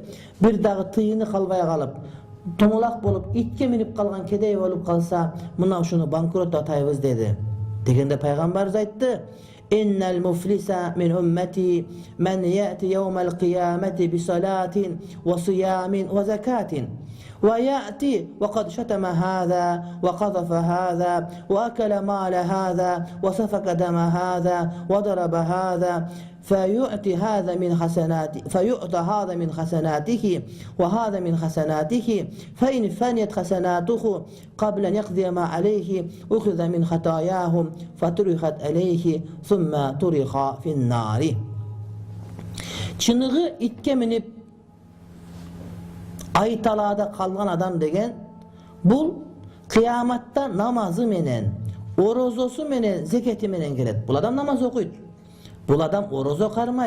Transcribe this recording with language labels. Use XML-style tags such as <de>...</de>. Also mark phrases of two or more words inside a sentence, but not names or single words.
<ky>Бир дагы тыйыны калбай калып, томолок болуп, итке минип калган кедей болуп калса, мына ушуну банкрот атайбыз деди. Дегенде Пайгамбарыбыз айтты.</ky> <ar>إن المفلس من أمتي من يأتي يوم القيامة بصلاة وصيام وزكاة. ويأتي وقد شتم هذا وقذف هذا وأكل مال هذا وسفك دم هذا وضرب هذا فيؤتى هذا من حسناته وهذا من حسناته فإن فنيت حسناته قبل أن يقضي ما عليه أخذ من خطاياهم فطرحت عليه ثم طرح في النار.</ar> <ky>Чыныгы итке минип айталада калган адам деген бул кыяматта намазы менен, орозосу менен, зекети менен келет. Бул адам намаз окуйт. Бул адам орозо кармайт.</ky>